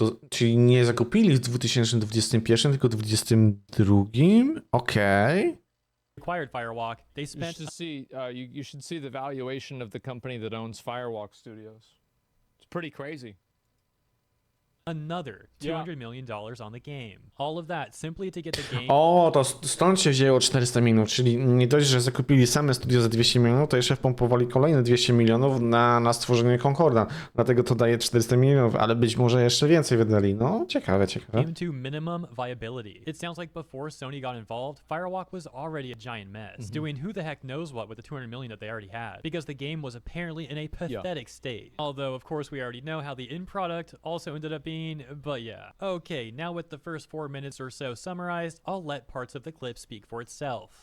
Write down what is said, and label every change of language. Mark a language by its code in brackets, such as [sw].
[pl] Czyli nie zakupili w 2021, tylko w 2022? Okej. [en] acquired Firewalk, they spent You should see the valuation of the company that owns Firewalk Studios. It's pretty crazy. another $200 million on the game. All of that simply to get the game. [pl] O, to stąd się wzięło 400 milionów, czyli nie dość, że zakupili same studio za 200 milionów, to jeszcze wpompowali kolejne 200 milionów na stworzenie Concorda. Dlatego to daje 400 milionów, ale być może jeszcze więcej wydali. No, ciekawe. [en] Came to minimum viability. It sounds like before Sony got involved, Firewalk was already a giant mess, doing who the heck knows what with the 200 million that they already had, because the game was apparently in a pathetic state. Although, of course, we already know how the end product also ended up being, but yeah. Okay, now with the first 4 minutes or so summarized, I'll let parts of the clip speak for itself.